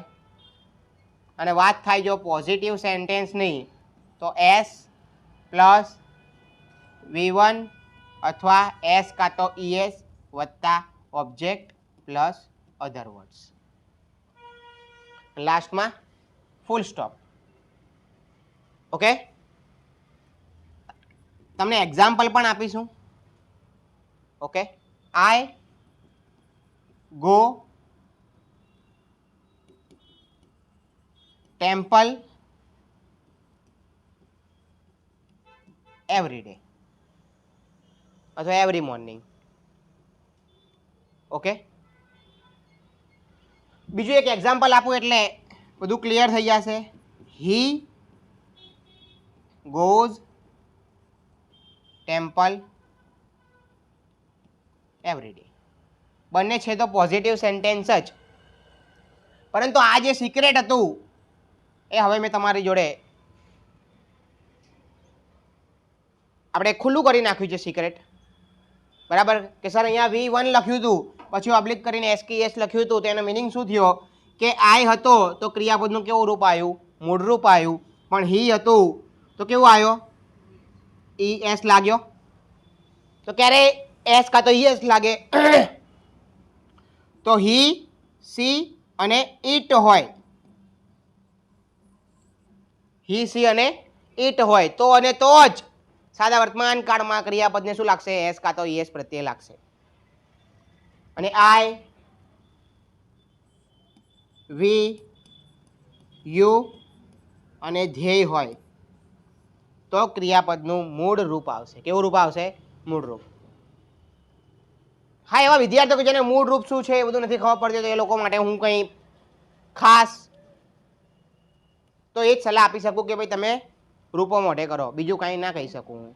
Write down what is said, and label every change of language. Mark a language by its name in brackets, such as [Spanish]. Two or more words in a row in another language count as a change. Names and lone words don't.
[Gujarati] અને વાત થાય જો [English] positive sentenceની [Gujarati] તો S પ્લસ V1 અથવા S કાં તો ES વત્તા [English] object plus other words, [Gujarati] લાસ્ટમાં [English] full stop. [Gujarati] ઓકે, તમને એક્ઝામ્પલ પણ આપીશું. ઓકે, [English] I go temple every day અથવા every morning. [Gujarati] ઓકે, બીજું એક એક્ઝામ્પલ આપું એટલે બધું ક્લિયર થઈ જશે. [English] He goes temple every day. [Gujarati] બંને છે તો [English] positive sentence [Gujarati] જ, પરંતુ આ જે સિક્રેટ હતું એ હવે મેં તમારી જોડે આપણે ખુલ્લું કરી નાખ્યું છે સિક્રેટ. બરાબર કે સર અહીંયા V1 લખ્યું હતું, પછી ઓબ્લિક કરીને SKS લખ્યું હતું, તો એનો મિનિંગ શું થયો કે I હતો તો ક્રિયાપદનું કેવું રૂપ આવ્યું? મૂળ રૂપ આવ્યું. પણ he હતું તો કેવું આવ્યો? ES લાગ્યો. તો ક્યારે S કાં તો ES લાગે તો [English] he, she [Gujarati] અને it હોય. [English] he, she [Gujarati] અને it હોય તો અને તો જ સાદા વર્તમાન કાળમાં ક્રિયાપદને શું લાગશે? S કાં તો ES પ્રત્યય લાગશે. અને [English] I, we, you [Gujarati] અને ધ્યેય હોય તો ક્રિયાપદનું મૂળ રૂપ આવશે. કેવું રૂપ આવશે? મૂળ રૂપ. હા, એવા વિદ્યાર્થીઓ કે જેને મૂળ રૂપ શું છે એ બધું નથી ખબર પડતી, તો એ લોકો માટે હું કંઈ ખાસ તો એ જ સલાહ આપી શકું કે ભાઈ તમે રૂપો મોઢે કરો, બીજું કાંઈ ના કહી શકું હું.